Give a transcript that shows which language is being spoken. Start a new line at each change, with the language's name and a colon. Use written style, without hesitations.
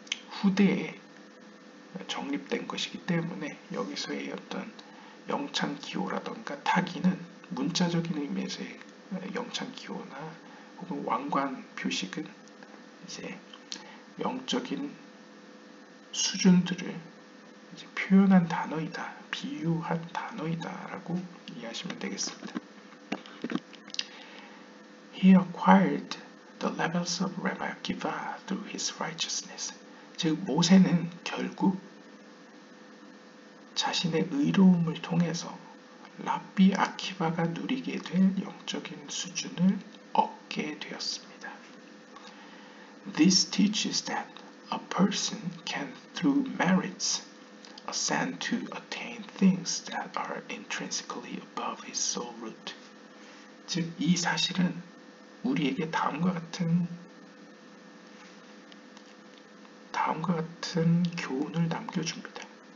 Korean: 후대에 정립된 것이기 때문에 여기서의 어떤 영창 기호라던가 타기는 문자적인 의미에서의 영창 기호나 혹은 왕관 표식은 이제 영적인 수준들을 이제 표현한 단어이다, 비유한 단어이다라고 이해하시면 되겠습니다.
English: He acquired the levels of Rabbi Akiva through his righteousness.
Korean: 즉 모세는 결국 자신의 의로움을 통해서 라비 아키바가 누리게 될 영적인 수준을 얻게 되었습니다.
English: This teaches that a person can, through merits, ascend to attain things that are intrinsically above his soul root.
Korean: 즉, 이 사실은 우리에게 다음과 같은 교훈을 남겨줍니다.